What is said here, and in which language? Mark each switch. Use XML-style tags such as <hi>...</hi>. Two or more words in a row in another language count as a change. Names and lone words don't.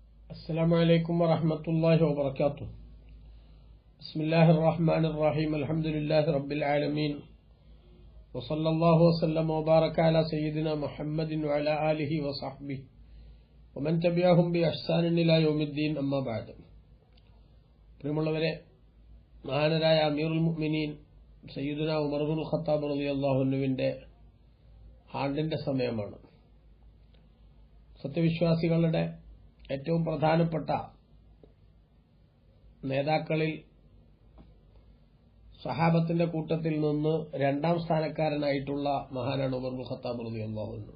<ar>السلام عليكم ورحمة الله وبركاته. بسم الله الرحمن الرحيم. الحمد لله رب العالمين، وصلى الله وسلم وبارك على سيدنا محمد وعلى آله وصحبه ومن تبعهم بإحسان إلى يوم الدين. أما بعد.</ar> <ml>പ്രിയമുള്ളവരെ, മഹാനരായ</ml> <ar>أمير المؤمنين سيدنا</ar> <ml>ഉമർ ഇബ്നുൽ ഖത്താബ്</ml> <ar>റളിയല്ലാഹു അൻഹുവിന്റെ</ar> <ml>ആണ്ടിന്റെ സമയമാണ്. സത്യവിശ്വാസികളുടെ ഏറ്റവും പ്രധാനപ്പെട്ട നേതാക്കളിൽ സഹാബത്തിന്റെ കൂട്ടത്തിൽ നിന്ന് രണ്ടാം സ്ഥാനക്കാരനായിട്ടുള്ള മഹാനാണ് ഉമർ ഇബ്നുൽ ഖത്താബ്</ml> <ar>رضي الله عنه.</ar>